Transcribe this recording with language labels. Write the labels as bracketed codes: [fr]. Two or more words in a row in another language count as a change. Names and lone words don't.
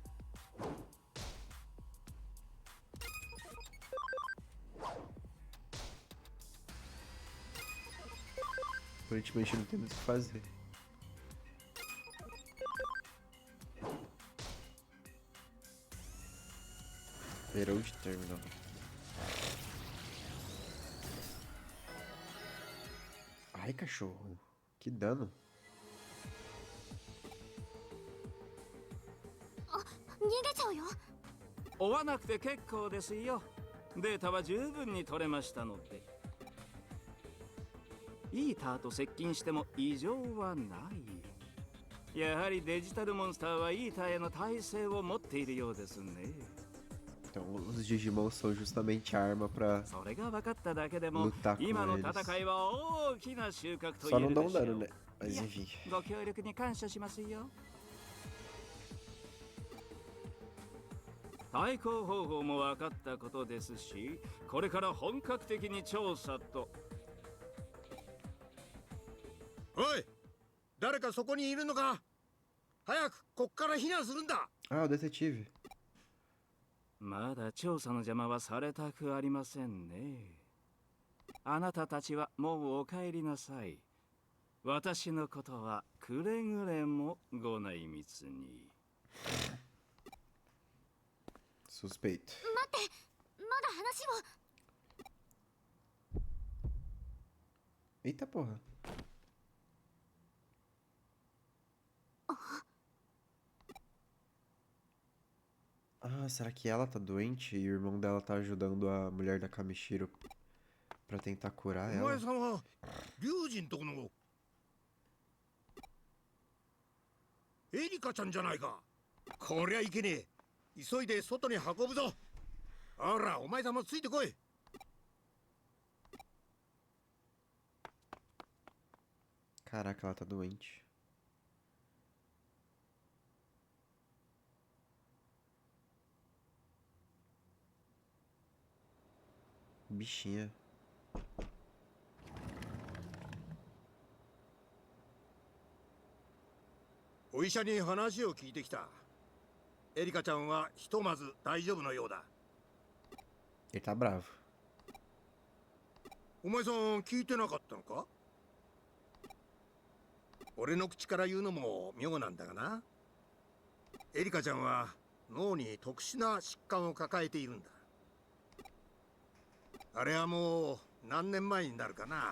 [pt] Aparentemente não temos o que fazer. Herald Terminal. Ai, cachorro. Que dano. [ja] 逃げちゃうよ。追わなくて結構ですよ。データは十分に取れましたので。イーターと接近しても異常はない。やはりデジタルモンスターはイーターへの耐性を持っているようですね。 [pt] Então os Digimon são justamente a arma pra [ja] それが分かっただけでも [pt] lutar com [ja] 今の [pt] eles. [ja] 戦いは大きな収穫と [pt] Só [ja] 言え [pt] não [ja] る [pt] dão [ja] でしょ [pt] dano, [ja] う。 [pt] né? Mas enfim. [ja] ご協力に感謝しますよ。対抗方法も分かったことですし、これから本格的に調査と。おい、誰かそこにいるのか？早くこっから避難するんだ。 [pt] Ah, o detetive. [ja] まだ調査の邪魔はされたくありませんね。あなたたちはもうお帰りなさい。私のことはくれぐれもご内密に。 [pt] Suspeito. [ja] 待って、まだ話を。 [pt] Eita porra. Ah, será que ela tá doente e o irmão dela tá ajudando a mulher da Kamishiro pra tentar curar [ja] お前 [pt] ela? [ja] さんは龍神とこのエリカちゃんじゃないか。こりゃいけねえ。急いで外に運ぶぞ。ほら、お前さんもついてこい。 [pt] Caraca, ela tá doente. Bichinha. [ja] お医者に話を聞いてきた。エリカちゃんはひとまず大丈夫のようだ。 [pt] Ele tá bravo. [ja] お前さん聞いてなかったのか？俺の口から言うのも妙なんだがな。エリカちゃんは脳に特殊な疾患を抱えているんだ。あれはもう何年前になるかな。